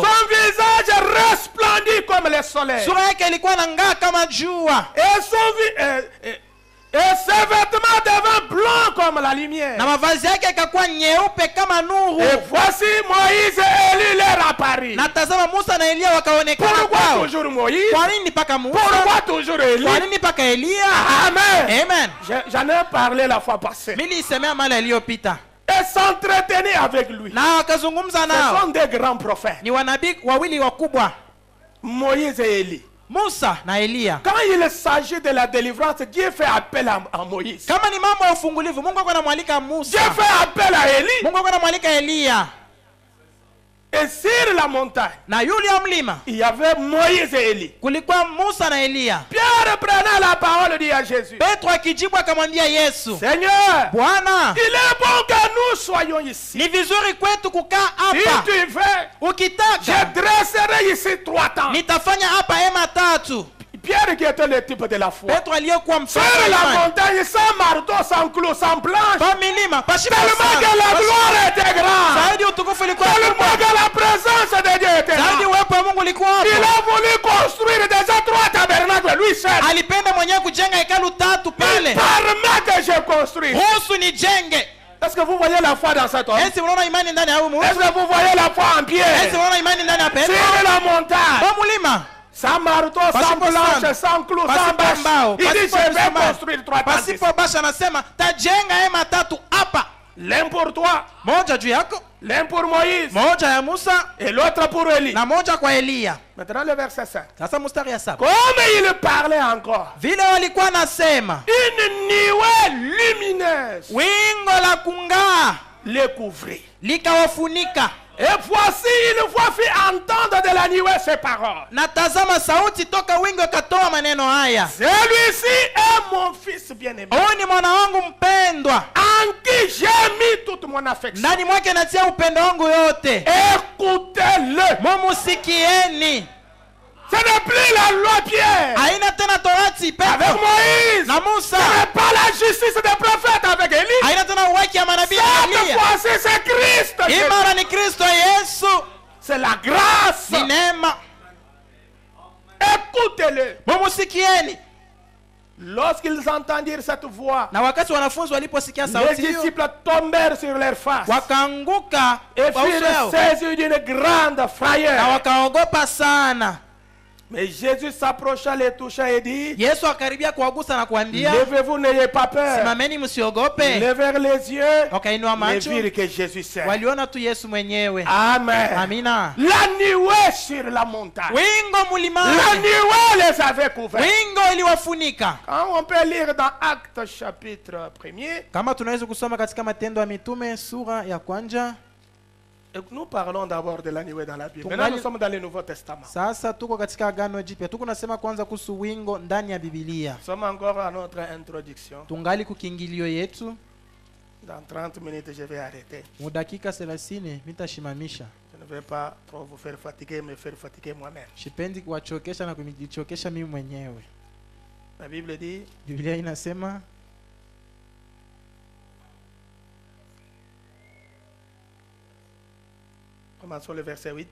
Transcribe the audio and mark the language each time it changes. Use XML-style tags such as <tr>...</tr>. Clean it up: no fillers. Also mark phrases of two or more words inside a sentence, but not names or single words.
<fr>Son visage resplendit comme le soleil.</fr> <sw>Sura yake ilikuwa inang'aa kama jua,</sw> <fr>Et ses vêtements devinrent blancs comme la lumière.</fr> <sw>na mavazi yake yakakuwa nyeupe kama nuru.</sw> <fr>Et voici Moïse et Élie leur apparut.</fr> <sw>Na tazama, Musa na Elia wakaonekana</sw> <fr>Pourquoi</fr> <sw>kwao.</sw> <fr>toujours Moïse?</fr> <sw>Kwa nini mpaka Musa?</sw> <fr>Pourquoi toujours Élie?</fr> <sw>Kwa nini mpaka Elia?</sw> <fr>Amen.</fr> <sw>Amen.</sw> <fr>J'en ai parlé la fois passée.</fr> <sw>Nilisemea mara iliyopita,</sw> <fr>Et s'entretenir avec lui.</fr> <sw>na wakazungumza</sw> <fr>Ce</fr> <sw>nao.</sw> <fr>sont des grands prophètes.</fr> <sw>Ni wanabii wawili wakubwa,</sw> <fr>Moïse et Élie.</fr> <sw>Musa na Elia.</sw> <fr>Quand il s'agit de la délivrance, Dieu fait appel à Moïse.</fr> <sw>Kama ni mambo ya ufungulivu, Mungu alikuwa anamwalika Musa,</sw> <fr>Dieu fait appel à Élie.</fr> <sw>Mungu alikuwa anamwalika Elia.</sw> <fr>Et sur la montagne,</fr> <sw>Na yule ya mlima</sw> <fr>il y avait Moïse et Élie.</fr> <sw>kulikuwa Musa na Elia.</sw> <fr>Pierre prenant la parole dit à Jésus,</fr> <sw>Petro akijibu akamwambia Yesu,</sw> <fr>Seigneur,</fr> <sw>Bwana,</sw> <fr>il est bon que nous soyons ici.</fr> <sw>ni vizuri kwetu kukaa</sw> <fr>Si</fr> <sw>hapa.</sw> <fr>tu veux,</fr> <sw>Ukitaka</sw> <fr>je dresserai ici 3 tentes.</fr> <sw>nitafanya hapa hema 3.</sw> <fr>Pierre qui était le type de la foi.</fr> <sw>Petro aliyekuwa</sw> <fr>Sur</fr> <sw>mfano wa</sw> <fr>la</fr> <sw>imani.</sw> <fr>montagne, sans marteau, sans clou, sans planche.</fr> <sw>Pa milima pashiba</sw> <fr>Tellement que la</fr> <sw>sana.</sw> <fr>gloire était grande.</fr> <sw>Zaidi utukufu ilikuwa</sw> <fr>Tellement</fr> <sw>kubwa.</sw> <fr>que la présence de Dieu était</fr> <sw>Zaidi</sw> <fr>là.</fr> <sw>uwepo wa Mungu ulikuwa</sw> <fr>Il</fr> <sw>hapo.</sw> <fr>a voulu construire déjà 3 tabernacles, lui seul.</fr> <sw>Alipenda mwenyewe kujenga hekalu 3 pale.</sw> <fr>Permet que je construise.</fr> <sw>Ruhusu nijenge.</sw> <fr>Est-ce que vous voyez la foi dans cet homme?</fr> <sw>Esi unaona imani ndani ya huyu</sw> <fr>Est-ce</fr> <sw>mtu?</sw> <fr>que vous voyez la foi en Pierre?</fr> <sw>Esi unaona imani ndani ya Petro?</sw> <fr>Sur la montagne,</fr> <sw>Kwa mulima.</sw> <fr>sans marteau, sans</fr> <sw>Pasipo</sw> <fr>planche,</fr> <sw>sana.</sw> <fr>sans clou, sans</fr> <sw>Pasipo</sw> <fr>bâche.</fr> <sw>mbao,</sw> <fr>Il dit,</fr> <sw>pasipo</sw> <fr>je vais</fr> <sw>misumari.</sw> <fr>construire 3 tentes ici.</fr> <sw>Pasipo basha anasema tajenga hema 3 hapa.</sw> <fr>L'un pour toi,</fr> <sw>Moja juu yako,</sw> <fr>l'un pour Moïse,</fr> <sw>moja ya Musa</sw> <fr>et l'autre pour Élie.</fr> <sw>na moja kwa Eliya.</sw> <fr>Maintenant le verset 5.</fr> <sw>Sasa mstari ya 7.</sw> <fr>Comme il parlait encore,</fr> <sw>Vile walikuwa nasema,</sw> <fr>une nuée lumineuse</fr> <sw>wingo la kung'aa</sw> <fr>les couvrit.</fr> <sw>likawafunika.</sw> <fr>Et voici, une voix fit entendre de la nuée ces paroles.</fr> <sw>Na tazama sauti toka wingo ikatoa maneno haya.</sw> <fr>Celui-ci est mon fils bien-aimé,</fr> <sw>Huyu ni mwana wangu mpendwa,</sw> <fr>en qui j'ai mis toute mon affection.</fr> <sw>ndani mwake natia upendo wangu yote.</sw> <fr>Écoutez-le.</fr> <sw>Mumusikieni.</sw> <fr>Ce n'est plus la loi Pierre</fr> <sw>Haina tena torati</sw> <fr>avec</fr> <sw>Petro</sw> <fr>Moïse.</fr> <sw>na Musa.</sw> <fr>Ce n'est pas la justice des prophètes avec Élie.</fr> <sw>Haina tena uwaki ya manabii na</sw> <fr>Cette</fr> <sw>Eliya.</sw> <fr>fois-ci, c'est Christ.</fr> <sw>Imara ni Kristo Yesu.</sw> <fr>C'est la grâce.</fr> <sw>Ni neema.</sw> <fr>Écoutez-le.</fr> <sw>Mumusikieni.</sw> <fr>Lorsqu'ils entendirent cette voix,</fr> <sw>Na wakati wanafunzi waliposikia</sw> <fr>les</fr> <sw>sauti hiyo,</sw> <fr>disciples tombèrent sur leur face</fr> <sw>wakaanguka</sw> <fr>et</fr> <sw>kwa uso</sw> <fr>furent</fr> <sw>yao</sw> <fr>saisis d'une grande</fr> <sw>na</sw> <fr>frayeur.</fr> <sw>wakaogopa sana.</sw> <fr>Mais Jésus s'approcha, les toucha et dit,</fr> <sw>Yesu akaribia kuwagusa na kuambia,</sw> <fr>levez-vous, n'ayez pas peur.</fr> <sw>simameni msiogope.</sw> <fr>Levèrent les yeux</fr> <sw>Wakainua</sw> <fr>et</fr> <sw>macho,</sw> <fr>virent que Jésus sait.</fr> <sw>waliona tu Yesu mwenyewe.</sw> <fr>Amen.</fr> <sw>Amina.</sw> <fr>La nuée sur la montagne.</fr> <sw>Wingo</sw> <fr>La</fr> <sw>mulimani,</sw> <fr>nuée les avait couverts.</fr> <sw>wingo iliwafunika.</sw> <fr>Quand on peut lire dans Actes chapitre 1er,</fr> <sw>Kama tunaweza kusoma katika Matendo ya Mitume sura ya kwanza.</sw> <fr>et nous parlons d'abord de la nuée dans la Bible.</fr> <sw>Tungali-</sw> <fr>Maintenant nous sommes dans le Nouveau Testament.</fr> <sw>Sasa tuko katika Agano Jipya. Tuko nasema kwanza kuhusu wingo ndani ya Biblia.</sw> <fr>Nous sommes encore à notre introduction.</fr> <sw>Tungali kukingilio yetu.</sw> <fr>Dans 30 minutes, je vais arrêter.</fr> <sw>Mu dakika 30 nitashimamisha.</sw> <fr>Je ne vais pas trop vous faire fatiguer, me faire fatiguer moi-même.</fr> <sw>Sipendi kuwachokesha na kujichokesha mimi mwenyewe.</sw> <fr>La Bible dit,</fr> <sw>Biblia inasema</sw> <fr>commençons le verset 8.</fr>